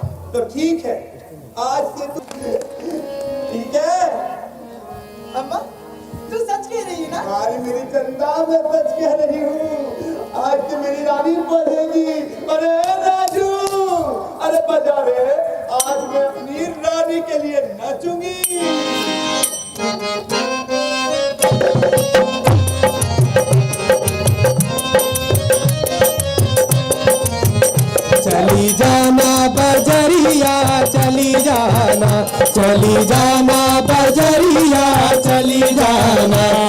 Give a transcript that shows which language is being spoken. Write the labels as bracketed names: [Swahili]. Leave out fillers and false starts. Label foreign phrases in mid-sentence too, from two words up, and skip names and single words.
[Hindi] तो ठीक है, आज से तू ठीक है। अम्मा तू सच कह रही है ना? अरे मेरी चंदा, मैं सच कह रही हूँ। आज से मेरी रानी पढ़ेगी। अरे राजू, अरे बजा रे। आज मैं अपनी रानी के लिए नाचूंगी। चली जाना बजरिया चली जाना, चली जाना बजरिया चली जाना।